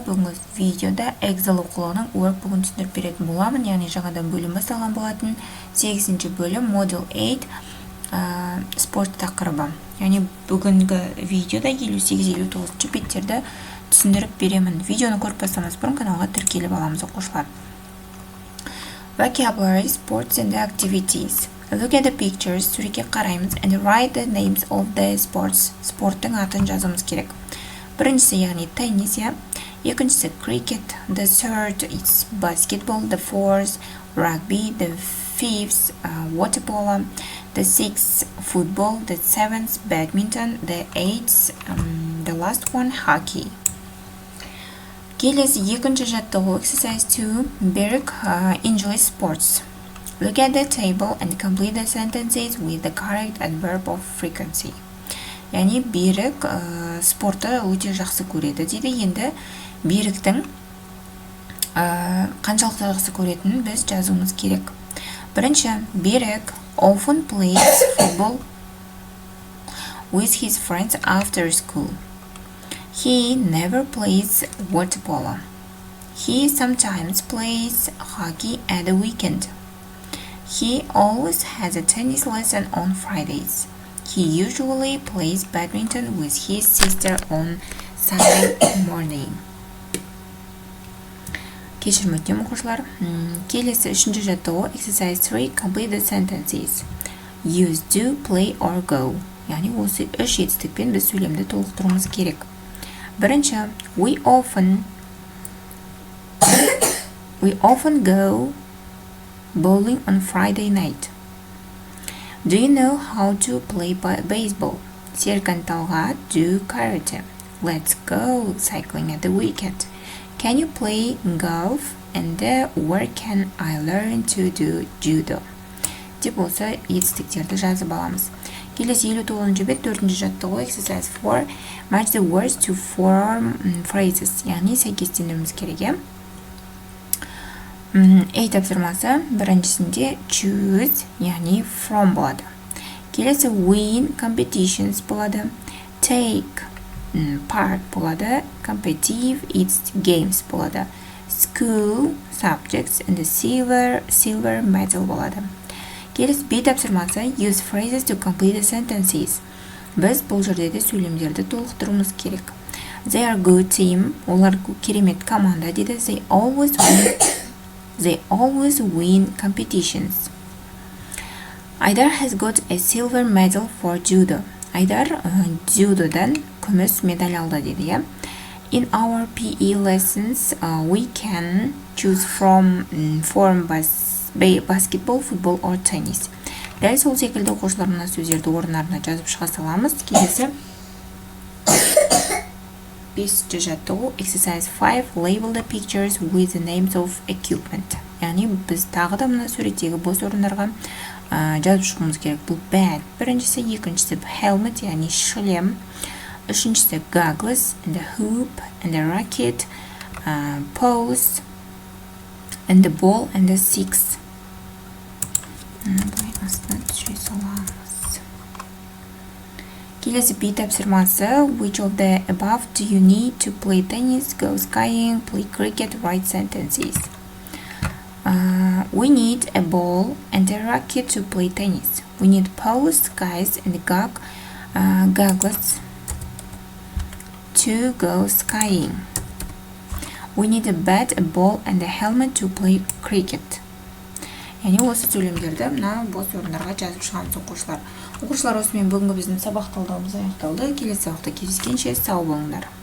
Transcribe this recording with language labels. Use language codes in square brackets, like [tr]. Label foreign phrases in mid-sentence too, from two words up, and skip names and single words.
[kk] Бүгінгі видеода Эксел оқулығының Workbook'ын түсіндіріп беретін боламын. Яғни жаңадан бөлім басталған болатын. 8-ші бөлім Model 8 спорт тақырыбы. Яғни бүгінгі видеода 58-59 беттерді түсіндіріп беремін. Видеоны көріп бастамас бұрын каналға тіркеліп аламыз оқушылар. [en] Vocabulary, sports and activities. Look at the pictures, [kk] суретке қараймыз, [en] and write the names of the sports. [kk] Спорттың атын жазуымыз керек. Біріншісі, яғни теннис, екіншісі [en] cricket, the third is basketball, the fourth rugby, the fifth water polo, the sixth football, the seventh badminton, the eighth the last one hockey. [kk] Келесі екінші жаттығу exercise 2 берік [en] English sports. Look at the table and complete the sentences with the correct adverb of frequency. [kk] Яғни берік спортты өте жақсы көреді дейді. Енді беріктің қаншалықты жақсы көретінін біз жазуымыз керек. [en] Бірінші, берік often plays football with his friends after school. He never plays water polo. He sometimes plays hockey at the weekend. He always has a tennis lesson on Fridays. He usually plays badminton with his sister on Sunday morning. [kk] Кешірім өтінемін оқушылар. Келесі үшінші жаттығу [en] exercise 3 complete the sentences. Use, do, play or go. [kk] Яғни осы үш жетістікпен біз сөйлемді толықтыруымыз керек. Бірінші, [en] we often go bowling on Friday night. Do you know how to play baseball? [kk] Серкін талғат, [en] do karate. Let's go cycling at the weekend. Can you play golf? And where can I learn to do judo? [kk] Деп осы етістіктерді жазып аламыз. Келесі 59-ші бет 4-ші жаттығу [en] exercise 4 match the words to form phrases. [kk] Яғни сәйкестендіруіміз керек. A тапсырмасы біріншісінде choose, яғни from болады. Келесі [en] win competitions [kk] болады. [en] Take part болады. Competitive it's games болады. School subjects and the silver medal болады. [kk] Келесі B тапсырмасы [en] use phrases to complete the sentences. [kk] Біз бұл жерде де сөйлемдерді толықтыруымыз керек. [en] They are good team. [kk] Олар керемет команда дейді. [en] They always win competitions. Айдар has got a silver medal for judo. [kk] Айдар дзюдодан күміс медаль алды дейді. [en] In our PE lessons, we can choose from basketball, football or tennis. [kk] Дәл сол секілді оқушылар мына сөздерді орындарына жазып шыға саламыз. Келесі 5-ші жаттығу [en] exercise 5 label the pictures with the names of equipment. [kk] Яғни біз тағы да мына суреттегі бос орындарға жазып шығуымыз керек. Бұл bat біріншісі, екіншісі helmet, яғни шлем, үшіншісі goggles, [en] and the hoop, and the racket, poles, and the ball, and the six. [kk] Келесі B тапсырмасы [en] which of the above do you need to play tennis, go skiing, play cricket, write sentences. We need a ball and a racket to play tennis. We need poles, skis, and goggles to go skiing. We need a bat, a ball, and a helmet to play cricket. [kk] Яғни осы сөйлемдерді мына бос орындарға жазып шығамыз оқушылар. Оқушылар, осымен бүгінгі біздің сабақ талдауымыз аяқталды. Келесі сабақта кездескенше сау болыңдар.